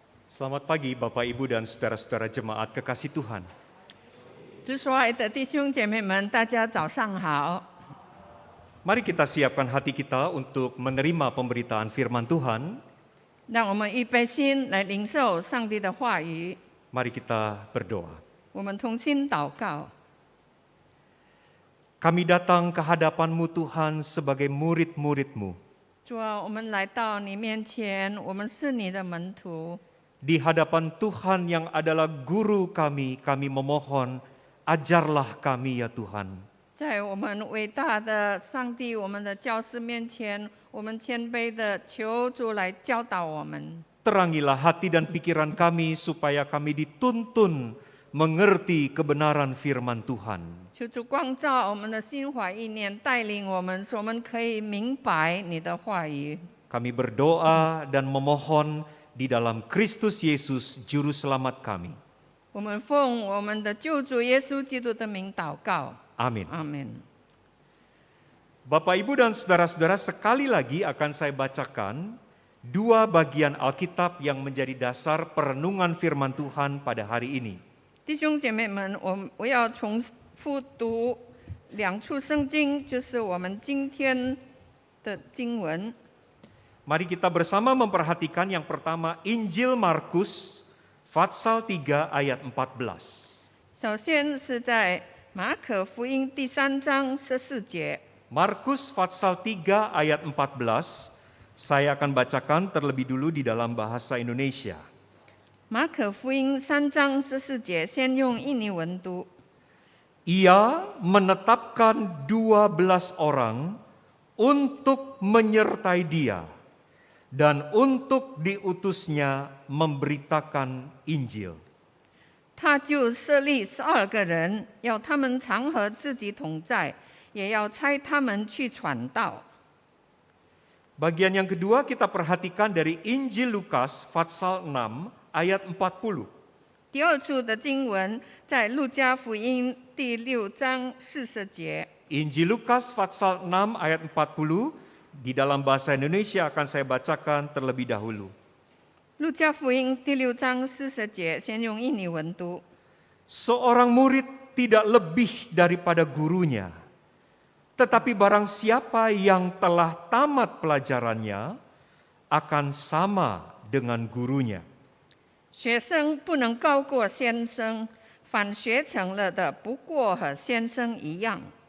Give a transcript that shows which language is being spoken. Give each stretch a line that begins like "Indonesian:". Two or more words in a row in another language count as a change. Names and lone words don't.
Indonesian: Selamat pagi Bapak Ibu dan saudara-saudara jemaat kekasih Tuhan.
Chinese: 主所爱的弟兄姐妹们，大家早上好。
Indonesian: Mari kita siapkan hati kita untuk menerima pemberitaan firman Tuhan.
Chinese: 让我们预备心来领受上帝的话语。
Indonesian: Mari kita berdoa.
Chinese: 我们同心祷告。
Indonesian: Kami datang ke hadapan-Mu Tuhan sebagai murid-murid-Mu.
Chinese: 主啊，我们来到你面前，我们是你的门徒。
Indonesian: Di hadapan Tuhan yang adalah guru kami memohon, ajarlah kami ya Tuhan.
Chinese: 在我们伟大的上帝，我们的教师面前，我们谦卑的求主来教导我们。
Indonesian: Terangilah hati dan pikiran kami supaya kami dituntun mengerti kebenaran firman Tuhan.
Chinese: 求主光照我们的心怀意念，带领我们，使我们可以明白你的话语。
Indonesian: Kami berdoa dan memohon di dalam Kristus Yesus Juru Selamat kami.
Chinese: 我们奉我们的救主耶稣基督的名祷告，
Indonesian: Amin.
Chinese: 阿门。
Indonesian: Bapak, Ibu, dan saudara-saudara, sekali lagi akan saya bacakan dua bagian Alkitab yang menjadi dasar perenungan firman Tuhan pada hari ini.
Chinese: 弟兄姐妹们，我要重复读两处圣经，就是我们今天的经文。
Indonesian: Mari kita bersama memperhatikan yang pertama Injil Markus pasal 3 ayat 14.
Chinese: 首先是在马可福音第3章14节，
Indonesian: Markus pasal 3 ayat 14, saya akan bacakan terlebih dulu di dalam bahasa Indonesia.
Chinese: 马可福音3章14节，先用印尼文读。
Indonesian: Ia menetapkan 12 orang untuk menyertai dia dan untuk diutusnya memberitakan Injil.
Chinese: 他就设立12个人，要他们常和自己同在，也要差他们去传道。
Indonesian: Bagian yang kedua kita perhatikan dari Injil Lukas pasal 6 ayat 40.
Chinese: 第二处的经文在路加福音第6章40节。
Indonesian: Injil Lukas pasal 6 ayat 40 di dalam bahasa Indonesia akan saya bacakan terlebih dahulu.
Chinese: 路加福音第6章40节，先用印尼文读。
Indonesian: Seorang murid tidak lebih daripada gurunya, tetapi barang siapa yang telah tamat pelajarannya akan sama dengan gurunya.
Chinese: 学生不能高过先生，凡学成了的，不过和先生一样。